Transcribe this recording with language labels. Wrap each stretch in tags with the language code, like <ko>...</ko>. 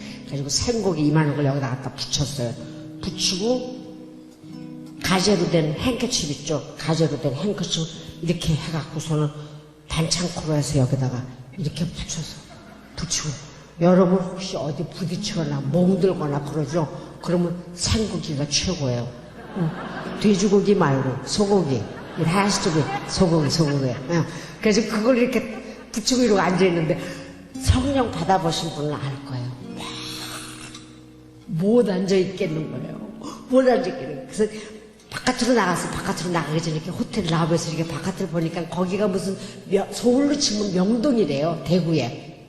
<ko>그래가지고 생고기 이만한 걸 여기다 갖다 붙였어요. 붙이고 가재로 된 행커칩 있죠. 가재로 된 행커칩 이렇게 해갖고서는 단창코로 해서 여기다가 이렇게 붙이고 여러분 혹시 어디 부딪히거나 멍들거나 그러죠. 그러면 생고기가 최고예요. 돼지고기 말고 소고기.</ko> <en>It has to be 소고기.</en> <ko>그래서 그걸 이렇게 붙이고 이러고 앉아있는데 성령 받아보신 분은 알 거예요. 못 앉아있겠는 거예요. 못 앉아있겠는 거예요. 그래서 바깥으로 나가기 전에 이렇게 호텔 라브에서 이렇게 바깥을 보니까 거기가 무슨 서울로 치면 명동이래요. 대구에.</ko>